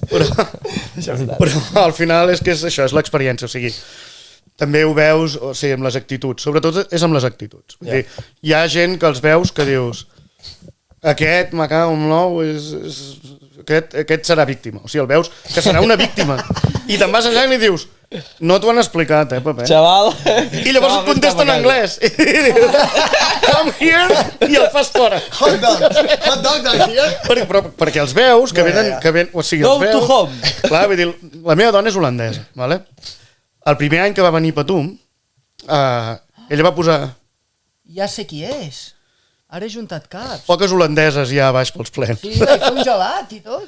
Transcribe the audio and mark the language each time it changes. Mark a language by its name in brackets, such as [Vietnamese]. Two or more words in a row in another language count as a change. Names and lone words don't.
[Catalan] Però al final és que és això, és l'experiència, o sigui, també ho veus, o sigui, amb les actituds, sobretot és amb les actituds. Vull dir, hi ha gent que els veus que dius aquest me cago en l'ou, aquest serà víctima, o sigui, el veus que serà una víctima, i te'n vas allà i li dius no t'ho han explicat, Pepe. Xaval. I llavors et contesta en anglès. I dius, [English] come here, [Catalan] i el fas fora. [English] Hot dog here? [Catalan] Perquè els veus que venen... O sigui, [English] Go [Catalan] els veus... [English] to home. [Catalan] Clar, vull dir, la meva dona és holandesa, vale? El primer any que va venir Patum, ella va posar... Ja sé qui és. Ara he juntat caps. Poques holandeses ja a baix pels plens. Sí, vaig fer un gelat i tot.